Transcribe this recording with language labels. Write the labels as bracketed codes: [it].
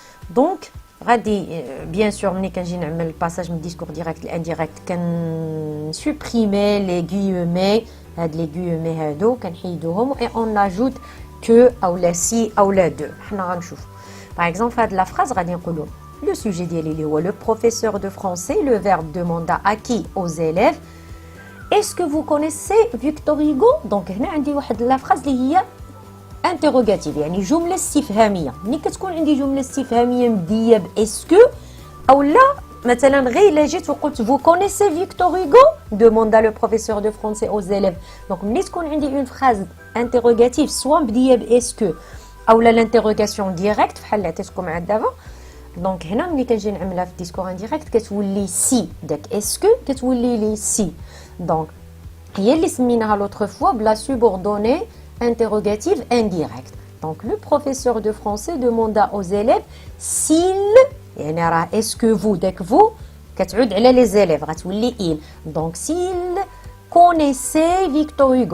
[fr] Donc, bien sûr, quand j'ai le passage, le discours direct et indirect, quand supprimer les guillemets, les guillemets et on ajoute que ou la si ou la de. Par exemple, la phrase, le sujet le professeur de français, le verbe demanda à qui? Aux élèves. Est-ce que vous connaissez Victor Hugo? [ar] Donc, هنا عندي واحد [fr] la phrase [ar] اللي هي interrogative, يعني جملة استفهامية. ملي كتكون عندي جملة استفهامية مبدية باسكو أو لا مثلا غير إلا جيت وقلت [fr] vous connaissez Victor Hugo? demanda le professeur de français aux élèves. [ar] Donc ملي تكون عندي [fr] une phrase interrogative [ar] soit مبدية باسكو أو لا [fr] l'interrogation directe [ar] بحال اللي عطيتكم عاد دابا. دونك هنا ملي كنجي نعملها في الديسكور انديريكت كتولي سي داك اسكو كتولي لي سي. دونك هي اللي سميناها [fr] l'autre fois [ar] بلا [fr] subordonnée interrogative indirecte. Donc le professeur de français demanda aux élèves s'il [ar] يعني راه [fr] est-ce que vous داك vous [ar] كتعود على [fr] les élèves [ar] غتولي [fr] il. Donc s'il connaissait Victor Hugo.